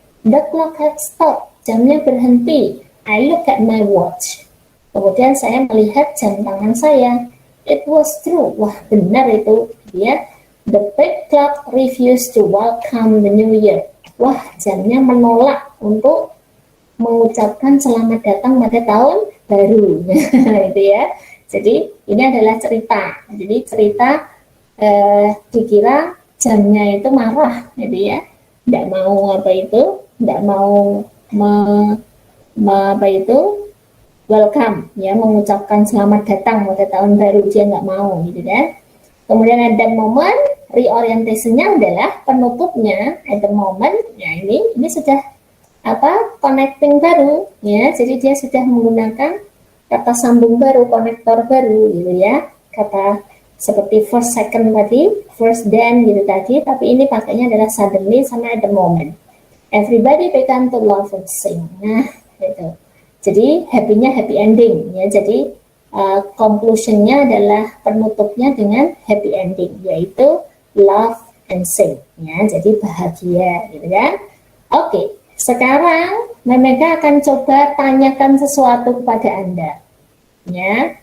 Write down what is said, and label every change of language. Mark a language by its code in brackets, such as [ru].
[en] The clock had stopped, [id] jamnya berhenti. [en] I look at my watch. [id] Kemudian saya melihat jam tangan saya. [en] It was true, [id] wah benar itu, gitu ya. [en] The big clock refused to welcome the new year. [id] Wah, jamnya menolak untuk mengucapkan selamat datang pada tahun baru. Gitu ya. Jadi ini adalah cerita. Jadi cerita dikira jamnya itu marah, gitu ya. Tidak mau apa itu, tidak mau apa itu welcome, ya, mengucapkan selamat datang pada tahun baru, dia nggak mau, gitu kan. Kemudian ada momen reorientasinya adalah penutupnya [en] at the moment, [id] ya ini sudah apa connecting baru, ya, jadi dia sudah menggunakan kata sambung baru, konektor baru, gitu ya, kata seperti first, second tadi, first, then gitu tadi, tapi ini pakainya adalah suddenly sama at the moment. [en] Everybody began to laugh and sing. [id] Nah, gitu. Jadi happy-nya happy ending, ya. Jadi conclusion-nya adalah penutupnya dengan happy ending, yaitu [en] laugh and sing, [id] ya. Jadi bahagia, gitu kan? Oke, sekarang Memeka akan coba tanyakan sesuatu kepada Anda, ya.